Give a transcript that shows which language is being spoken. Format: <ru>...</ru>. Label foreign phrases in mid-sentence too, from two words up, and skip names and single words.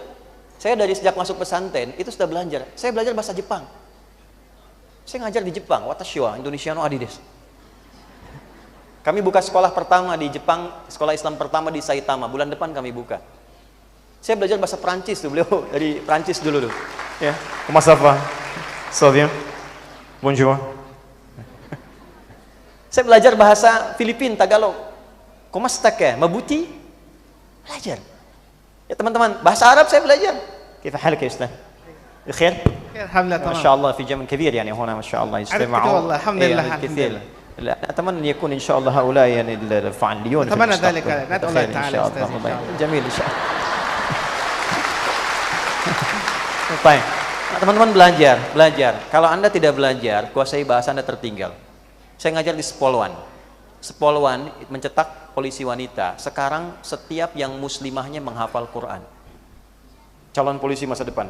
<id>Saya dari sejak masuk pesantren itu sudah belajar. Saya belajar bahasa Jepang. Saya ngajar di Jepang,</id> <ja>私はインドネシアのアディです.</ja> <id>Kami buka sekolah pertama di Jepang, sekolah Islam pertama di Saitama. Bulan depan kami buka. Saya belajar bahasa Prancis tuh, beliau dari Prancis dulu tuh. Ya,</id> <fr>comment ça va? Ça va bien? Bonjour.</fr> <id>Saya belajar bahasa Filipin, Tagalog.</id> <fr>Comment ça va?</fr> <id>Mabuti? Belajar. Ya teman-teman, bahasa Arab saya belajar.</id> <ar>كيف حالك يا أستاذ؟ بخير؟ الحمد لله تمام. ما شاء الله في جمع كبير يعني هنا ما شاء الله يجتمعون. والله الحمد لله كثير. لا أتمنى أن يكون إن شاء الله هؤلاء يعني الفعاليون. أتمنى ذلك. ندعو الله تعالى إن شاء أستاذ. الله. جميل إن شاء الله.</ar> <id>Baik. Nah, teman-teman belajar. Kalau Anda tidak belajar, kuasai bahasa Anda tertinggal. Saya ngajar di Spolwan. Spolwan mencetak polisi wanita. Sekarang setiap yang muslimahnya menghafal Quran. Calon polisi masa depan.</id>